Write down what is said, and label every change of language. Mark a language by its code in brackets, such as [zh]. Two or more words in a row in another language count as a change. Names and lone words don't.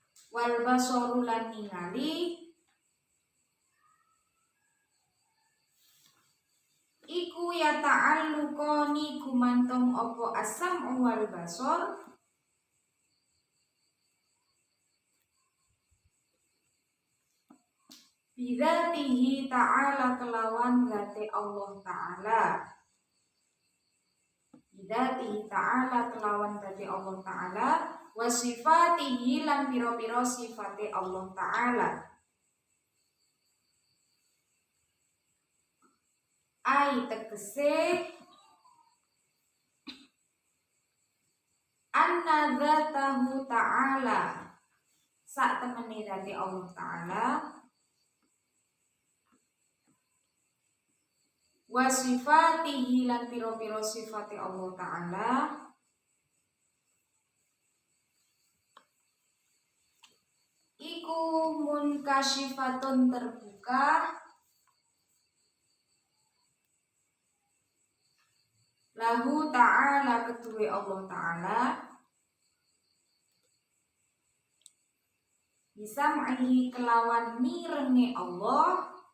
[ar] والبصر [jv] lan ningali iku ya ta'alluqani gumantung apa [ar] السمع والبصر بذاته تعالى [jv] kelawan zati Allah ta'ala [ar] بذاته تعالى [jv] kelawan zati Allah ta'ala [ar] وصفاته [jv] lan pira-pira sifate Allah ta'ala ai tegese [ar] أن ذاته تعالى [jv] sak temene zati Allah ta'ala [ar] وصفاته [jv] lan pira-pira sifate Allah ta'ala iku munkasyifatun terbuka [ar] له تعالى [jv] kedue Allah ta'ala bisa ma'hi kelawan mirenge Allah